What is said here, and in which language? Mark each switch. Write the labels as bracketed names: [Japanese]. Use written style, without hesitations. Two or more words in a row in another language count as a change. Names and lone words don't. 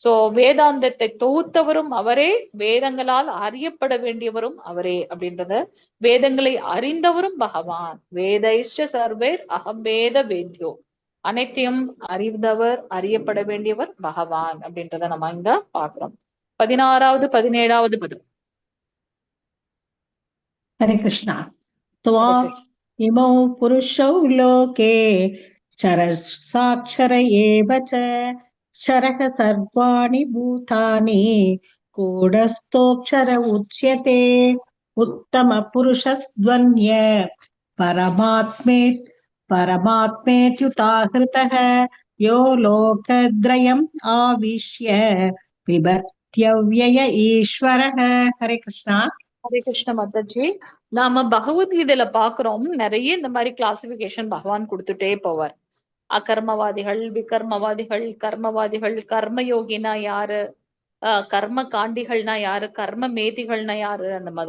[Tamil] சோ வேதாந்தத்தை தொகுத்தவரும் அவரே, வேதங்களால் அறியப்பட வேண்டியவரும் அவரே அப்படின்றத, வேதங்களை அறிந்தவரும் பகவான். [Sanskrit] वेदैश्च सर्वैर् अहम् वेद वेद्यो, [Tamil] அனைத்தையும் அறிந்தவர், அறியப்பட வேண்டியவர் பகவான் அப்படின்றத நம்ம இங்க பாக்குறோம். 16வது 17வது பதம். [Hindi] हरे कृष्णा। [Sanskrit] त्वा इमौ पुरुषौ लोके क्षरसाक्षर एव च क्षरः सर्वाणि भूतानि कूटस्थोऽक्षर उच्यते उत्तमपुरुषस्त्वन्य परमात्मेत्युदाहृतः यो लोकत्रयम् आविश्य बिभर्त्यव्यय ईश्वरः। [Hindi] हरे कृष्णा। [Tamil] ஹரே கிருஷ்ண மாதாஜி. நாம பகவத்கீதையில பாக்குறோம், நிறைய இந்த மாதிரி கிளாசிபிகேஷன் பகவான் கொடுத்துட்டே போவார். அகர்மவாதிகள், விகர்மவாதிகள், கர்மவாதிகள், கர்மயோகினா யாரு, கர்ம காண்டிகள்னா யாரு, கர்ம மேதிகள்னா யாரு, அந்த மாதிரி.